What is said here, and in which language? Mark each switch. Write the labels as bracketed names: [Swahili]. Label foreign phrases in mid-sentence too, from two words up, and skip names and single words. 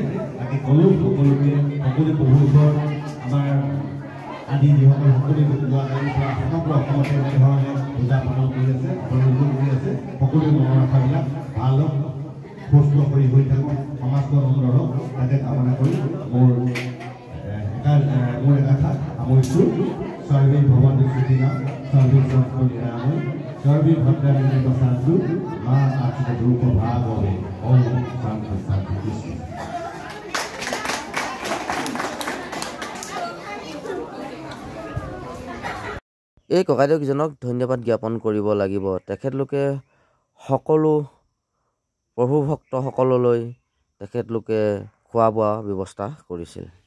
[Assamese] তাকে ক'লোঁ সকলোকে, সকলো প্ৰভুশ্বৰ আমাৰ আদি যিসকল সকলোৱে যোৱাকালিৰ পৰা সমগ্ৰ অসমতে এনেধৰণে পূজা পালন কৰি আছে, কৰি আছে। সকলোৱে মনৰ আশাবিলাক ভাল হওক, সুস্থ কৰি হৈ থাকক, সমাজখন সুন্দৰ হওক, তাকে কামনা কৰি মোৰ এটা সামৰিছোঁ। [Sanskrit] सर्वे भवन्तु सुखिनः सर्वे सन्तु निरामय सर्वे भद्राणि पश्यन्तु मा कश्चित् दुःखभाग् भवेत् ओम शान्ति शान्ति कृष्ण। [Assamese] এই ককাইদেউকজনক ধন্যবাদ জ্ঞাপন কৰিব লাগিব। তেখেতলোকে সকলো প্ৰভু ভক্তসকললৈ তেখেতলোকে খোৱা বোৱা ব্যৱস্থা কৰিছিল।